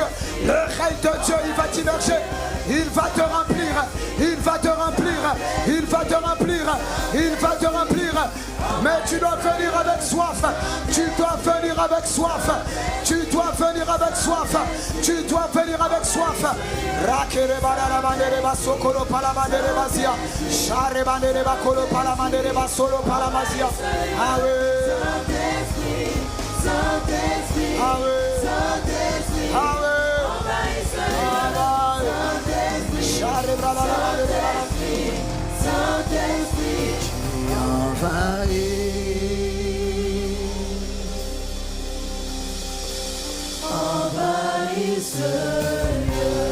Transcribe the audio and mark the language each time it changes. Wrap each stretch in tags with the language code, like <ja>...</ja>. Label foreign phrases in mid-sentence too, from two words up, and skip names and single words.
<fr>Le règne de Dieu, il va t'immerger. Il va te remplir. Il va te remplir. Il va te remplir. Il va te remplir. Mais tu dois venir avec soif. Tu dois venir avec soif. Tu dois venir avec soif. Tu dois venir avec soif. Rakere badara bandere basokolo pala bandere basia. Share bandere bakolo pala bandere basolo pala basia. Ah oui. Saint-Esprit, Saint-Esprit, ah oui. Saint-Esprit, tu envahis ce lieu.</fr>